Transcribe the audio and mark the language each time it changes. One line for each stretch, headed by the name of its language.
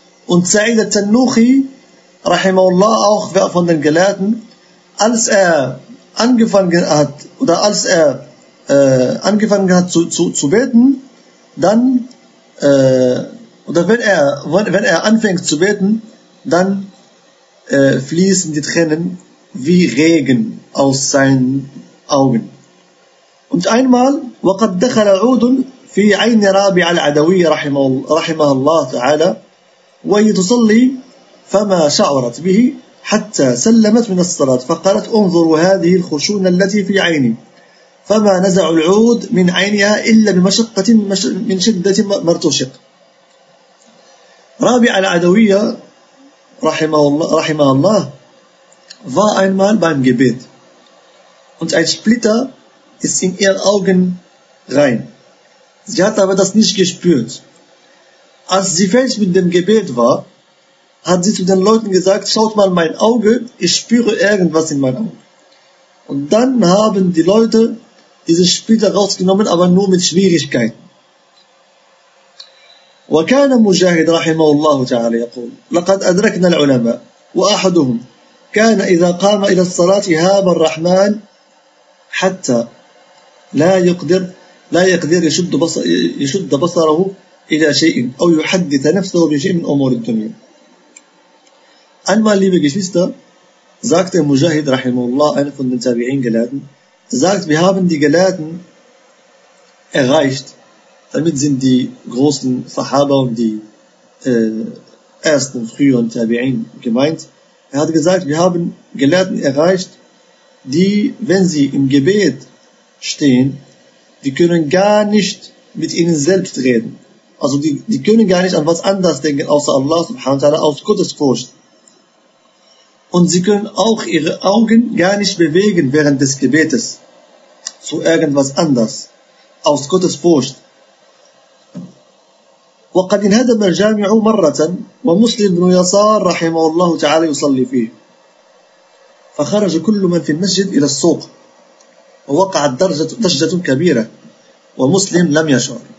German: und سعيد التنوخي رحمه الله auch von den Gelehrten als er angefangen hat oder als er angefangen hat zu beten dann oder wenn er anfängt zu beten dann fließen die Tränen wie Regen aus seinen Augen. Und einmal,
Arabic: وقد دخل عود في عين رابع العدوي رحمه الله تعالى وهي تصلي فما شعرت به حتى سلمت من الصلاة فقالت انظروا هذه الخشونة التي في عيني فما نزع العود من عينها إلا بمشقة من شدة مرتشق.
German: رابع العدوية Rahimahullah, war einmal beim Gebet und ein Splitter ist in ihren Augen rein. Sie hat aber das nicht gespürt. Als sie fertig mit dem Gebet war, hat sie zu den Leuten gesagt, schaut mal mein Auge, ich spüre irgendwas in meinem Auge. Und dann haben die Leute diesen Splitter rausgenommen, aber nur mit Schwierigkeiten.
Arabic: وكان مجاهد رحمه الله تعالى يقول لقد أدركنا العلماء وأحدهم كان إذا قام إلى الصلاة هاب الرحمن حتى لا يقدر يشد بصره إلى شيء أو يحدث نفسه بشيء من أمور الدنيا.
German: Einmal, liebe Geschwister, sagte Mujahid rahimahullah, einer von den Tabi'in Gelehrten, sagt, wir haben die Gelehrten erreicht. Damit sind die großen Sahaba und die ersten früheren Tabi'in gemeint. Er hat gesagt, wir haben Gelehrten erreicht, die, wenn sie im Gebet stehen, die können gar nicht mit ihnen selbst reden. Also die können gar nicht an was anderes denken, außer Allah subhanahu wa ta'ala, aus Gottes Furcht. Und sie können auch ihre Augen gar nicht bewegen während des Gebetes zu irgendwas anders, aus Gottes Furcht.
Arabic: وقد انهدم الجامع مرة ومسلم بن يسار رحمه الله تعالى يصلي فيه فخرج كل من في المسجد إلى السوق ووقعت ضجة كبيرة ومسلم لم يشعر.